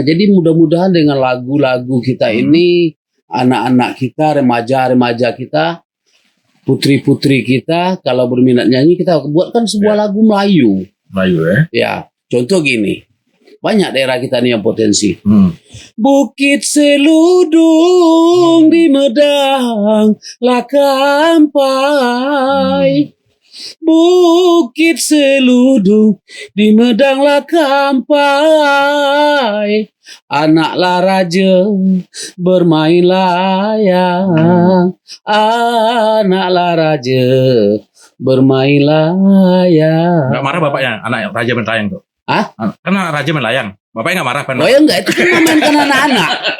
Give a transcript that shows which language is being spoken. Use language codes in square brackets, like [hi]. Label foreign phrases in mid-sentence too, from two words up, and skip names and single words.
[id] Jadi mudah-mudahan dengan lagu-lagu kita ini, anak-anak kita, remaja-remaja kita, putri-putri kita, kalau berminat nyanyi kita buatkan sebuah lagu Melayu. Melayu ya. Ya, contoh gini, banyak daerah kita nih yang potensi. Hmm. Bukit Seludung di Medang lah kampai. Bukit Seludung di Medang lah kampai. Anaklah raja bermain layang. Anaklah raja bermain layang. Nggak marah bapaknya anak raja main layang tuh? Hah? Kan anak raja main layang. Bapaknya nggak marah kan? Oh ya enggak, itu kan memainkan anak-anak.